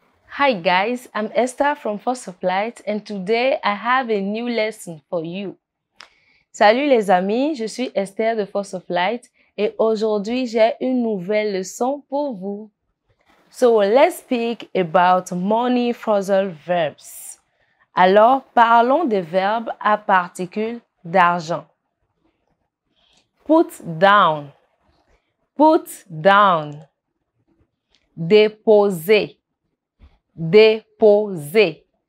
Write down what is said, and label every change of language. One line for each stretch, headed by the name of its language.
English: Hi guys, I'm Esther from Force of Light and today I have a new lesson for you.
French: Salut les amis, je suis Esther de Force of Light et aujourd'hui j'ai une nouvelle leçon pour vous.
English: So let's speak about money phrasal verbs.
French: Alors parlons des verbes à particules d'argent.
English: Put down, put down.
French: Déposer, déposer.